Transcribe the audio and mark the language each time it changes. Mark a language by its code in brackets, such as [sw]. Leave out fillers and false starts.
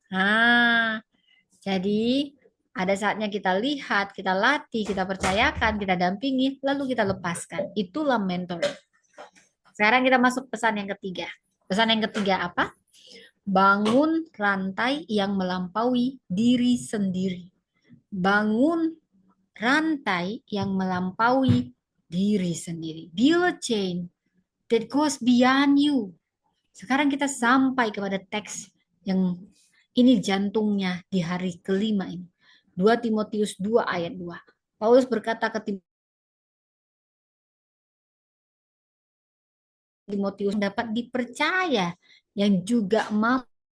[id] Nah, jadi ada saatnya kita lihat, kita latih, kita percayakan, kita dampingi, lalu kita lepaskan. Itulah mentor. Sekarang kita masuk pesan yang ketiga. Pesan yang ketiga apa? Bangun rantai yang melampaui diri sendiri. Bangun rantai yang melampaui diri sendiri. [en] Build a chain that goes beyond you. [id] Sekarang kita sampai kepada teks yang ini jantungnya di hari kelima ini. 2 Timotius 2 ayat 2. Paulus berkata ke Timotius dapat dipercaya yang juga mampu.